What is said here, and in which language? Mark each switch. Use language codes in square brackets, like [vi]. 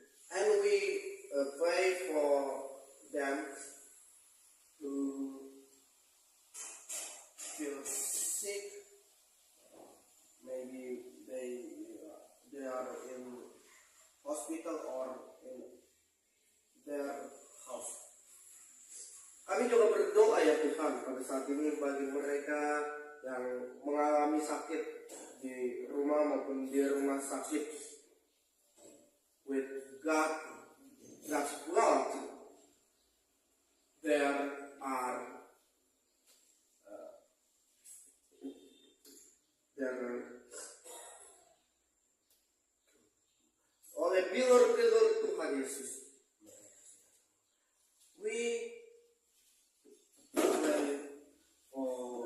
[en] And we pray for them who feel sick. Maybe they are in hospital or in their house. [id] Kami juga berdoa ya Tuhan pada saat ini bagi mereka yang mengalami sakit di rumah maupun di rumah sakit. [en] With God's blood, there are [id] oleh bilur-bilur Tuhan Yesus, [en] we pray for